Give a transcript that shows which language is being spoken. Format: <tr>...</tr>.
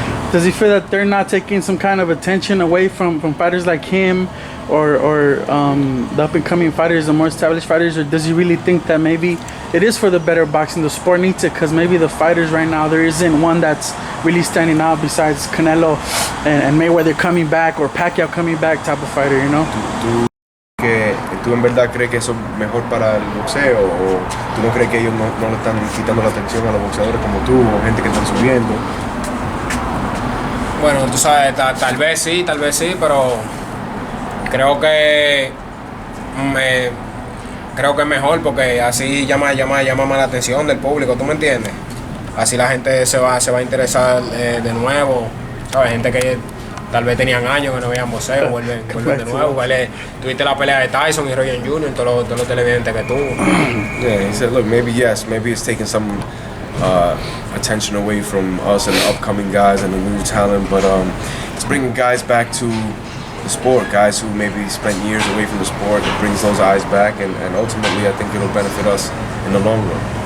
<en>Does he feel that they're not taking some kind of attention away from fighters like him or the up-and-coming fighters, the more established fighters, or does he really think that maybe it is for the better boxing, the sport needs it, because maybe the fighters right now, there isn't one that's really standing out besides Canelo and Mayweather coming back or Pacquiao coming back type of fighter, you know?</en> <es>¿Tú en verdad crees que eso es mejor para el boxeo o tú no crees que ellos no le están quitando la atención a los boxeadores como tú o gente que están subiendo? Bueno, tú sabes, tal vez sí, pero creo que es mejor porque así llama más la atención del público, ¿tú me entiendes? Así la gente se va a interesar de nuevo, ¿sabes? Gente que tal vez tenían años que no veían boxeo, vuelven de nuevo. Tuviste la pelea de Tyson y Roy Jr. en todos los televidentes que tuvo.</es> <en>Yeah, he said, look, maybe it's taking some attention away from us and the upcoming guys and the new talent, but it's bringing guys back to the sport, guys who maybe spent years away from the sport. It brings those eyes back, and ultimately I think it'll benefit us in the long run.</en>